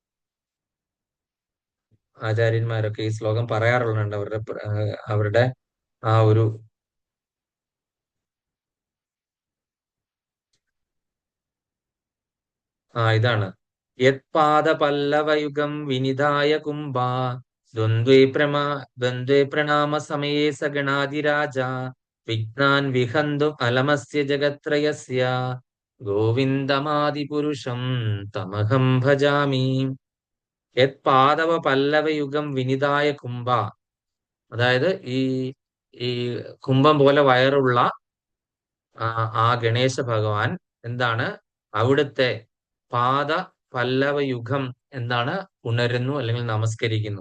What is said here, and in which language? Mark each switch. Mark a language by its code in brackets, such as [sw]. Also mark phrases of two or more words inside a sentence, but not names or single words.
[ml] ആചാര്യന്മാരൊക്കെ ഈ ശ്ലോകം പറയാറുണ്ട് അവരുടെ ആ ഒരു ഇതാണ്: [sa] യത് പല്ലവയുഗം വിനിതായ കുംഭാ ദ്വന്ദ്വേ പ്രണാമ സമയേ സഗണാതിരാജ വിഘ്നാൻ വിഹന്തും അലമസ്യ ജഗത്രയസ്യ ഗോവിന്ദമാദിപുരുഷം തമഹം ഭജാമി. യത് പല്ലവയുഗം വിനിതായ കുംഭ, [ml] അതായത് ഈ കുംഭം പോലെ വയറുള്ള ആ ഗണേശ ഭഗവാൻ എന്താണ്, അവിടുത്തെ പാദ പല്ലവ യുഗം എന്താണ്, ഉണരുന്നു അല്ലെങ്കിൽ നമസ്കരിക്കുന്നു.